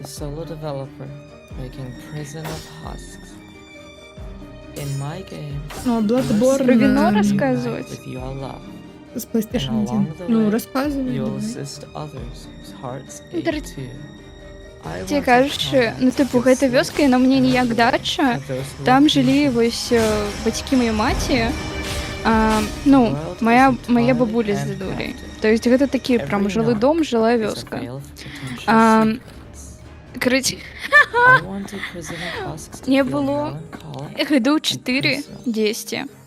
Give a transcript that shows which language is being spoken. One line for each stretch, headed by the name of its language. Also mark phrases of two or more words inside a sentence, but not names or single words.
Russian: Ну, Bloodborne... Про вино рассказывать? С PlayStation 1. Ну, рассказывай.
Belarusian: Тебе кажаш, ну тыпу гэта вёска, яна мне не як дача. Там жылі вось бацькі маёй маці. Ну, моя бабуля з дзядуляй.
Russian: То есть
Belarusian: гэта такі прям жылы дом, жылая вёска.
Russian: Короче, мне было гадоў 4-10.